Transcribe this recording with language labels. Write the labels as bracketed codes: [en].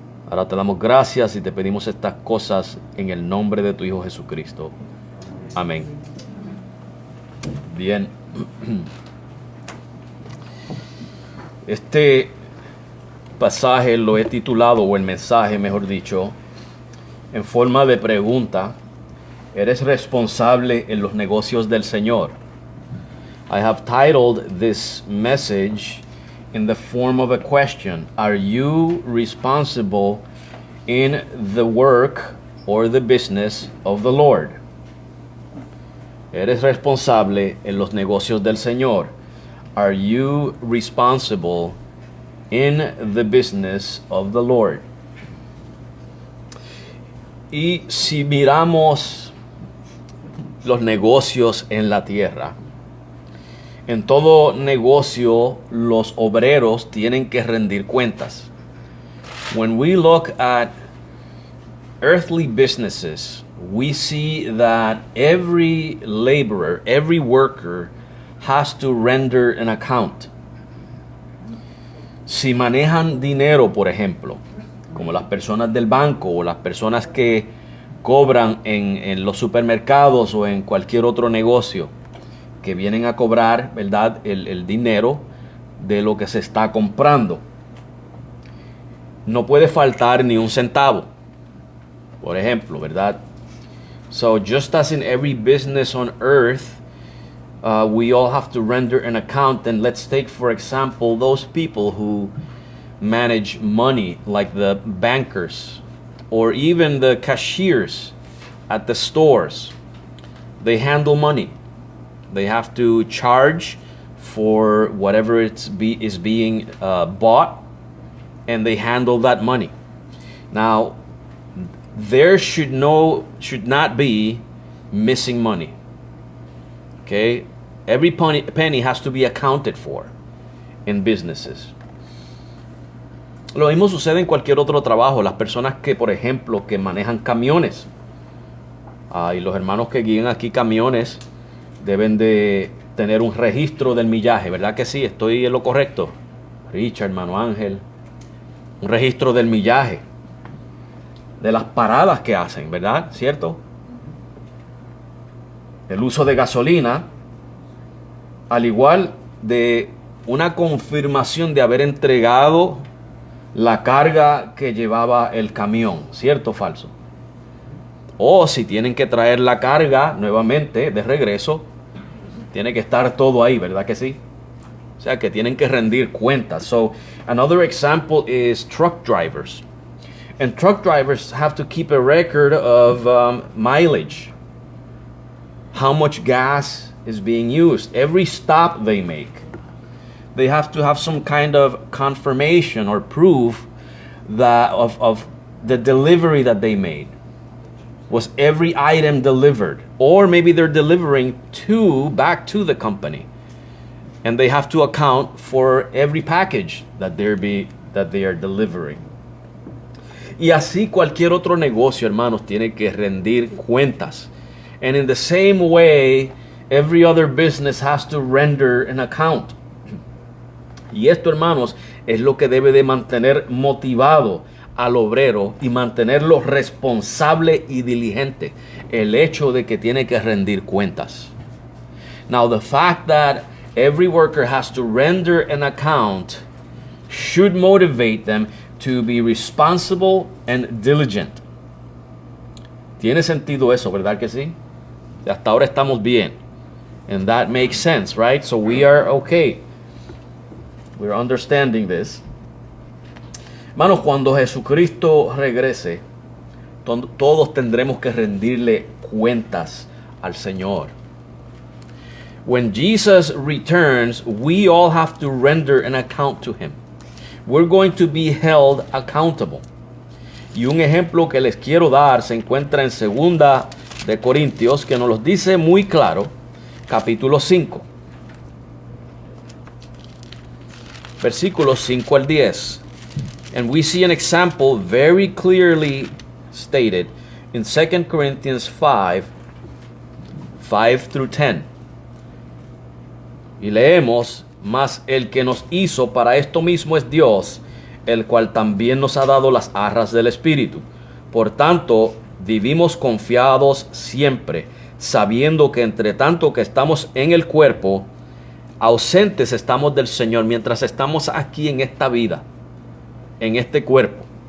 [es] Ahora te damos gracias y te pedimos estas cosas en el nombre de tu Hijo Jesucristo. Amén. Bien. Este pasaje lo he titulado, o el mensaje mejor dicho, en forma de pregunta. ¿Eres responsable en los negocios del Señor? [en] I have titled this message in the form of a question. Are you responsible in the work or the business of the Lord? [es] ¿Eres responsable en los negocios del Señor? [en] Are you responsible in the business of the Lord? [es] Y si miramos los negocios en la tierra, en todo negocio los obreros tienen que rendir cuentas. [en] When we look at earthly businesses, we see that every laborer, every worker has to render an account. [es] Si manejan dinero, por ejemplo, como las personas del banco o las personas que cobran en los supermercados o en cualquier otro negocio, que vienen a cobrar, ¿verdad?, el dinero de lo que se está comprando. No puede faltar ni un centavo, por ejemplo, ¿verdad? [en] So just as in every business on earth, we all have to render an account. And let's take, for example, those people who manage money, like the bankers or even the cashiers at the stores. They handle money. They have to charge for whatever is being bought, and they handle that money. Now, there should not be missing money. Okay? Every penny has to be accounted for in businesses. [es] Lo mismo sucede en cualquier otro trabajo. Las personas que, por ejemplo, que manejan camiones, y los hermanos que guían aquí camiones deben de tener un registro del millaje, ¿verdad que sí? ¿Estoy en lo correcto? Richard, hermano Ángel. Un registro del millaje, de las paradas que hacen, ¿verdad? ¿Cierto? El uso de gasolina, al igual de una confirmación de haber entregado la carga que llevaba el camión, ¿cierto o falso? O si tienen que traer la carga nuevamente de regreso, tiene que estar todo ahí, ¿verdad que sí? O sea que tienen que rendir cuentas. [en] So another example is truck drivers. And truck drivers have to keep a record of mileage. How much gas is being used. Every stop they make. They have to have some kind of confirmation or proof that of the delivery that they made. Was every item delivered? Or maybe they're delivering back to the company. And they have to account for every package that they are delivering. [es] Y así cualquier otro negocio, hermanos, tiene que rendir cuentas. [en] And in the same way, every other business has to render an account. [es] Y esto, hermanos, es lo que debe de mantener motivado al obrero y mantenerlo responsable y diligente. El hecho de que tiene que rendir cuentas. [en] Now, the fact that every worker has to render an account should motivate them to be responsible and diligent. [es] Tiene sentido eso, ¿verdad que sí? Hasta ahora estamos bien. [en] And that makes sense, right? So we are okay. We're understanding this. [es] Hermanos, cuando Jesucristo regrese, todos tendremos que rendirle cuentas al Señor. [en] When Jesus returns, we all have to render an account to Him. We're going to be held accountable. [es] Y un ejemplo que les quiero dar se encuentra en 2 de Corintios, que nos lo dice muy claro, capítulo 5. Versículos 5 al 10. [en] And we see an example very clearly stated in 2 Corinthians 5 through 10. [es] Y leemos mas el que nos hizo para esto mismo es Dios, el cual también nos ha dado las arras del Espíritu. Por tanto, vivimos confiados siempre, sabiendo que entre tanto que estamos en el cuerpo, ausentes estamos del Señor mientras estamos aquí en esta vida, en este cuerpo.